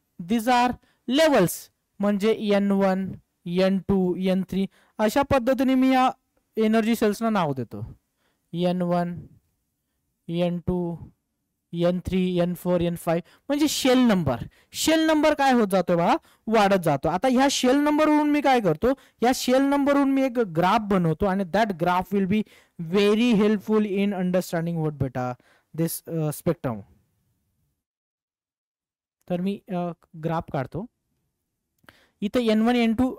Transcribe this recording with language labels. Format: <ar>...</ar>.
<en>this are levels,</en> <mr>म्हणजे N1 N2 N3 अशा पद्धतीने मी या एनर्जी सेल्सना नाव देतो. N1 N2 N3 N4 N5 म्हणजे शेल नंबर. शेल नंबर काय होत जातो बा? वाढत जातो. आता ह्या शेल नंबरवरून मी काय करतो? या शेल नंबरवरून मी एक ग्राफ बनवतो आणि</mr> <en>That graph will be very helpful in understanding what बेटा this spectrum.</en> <mr>तर मी ग्राफ काढतो इथं N1 N2.</mr>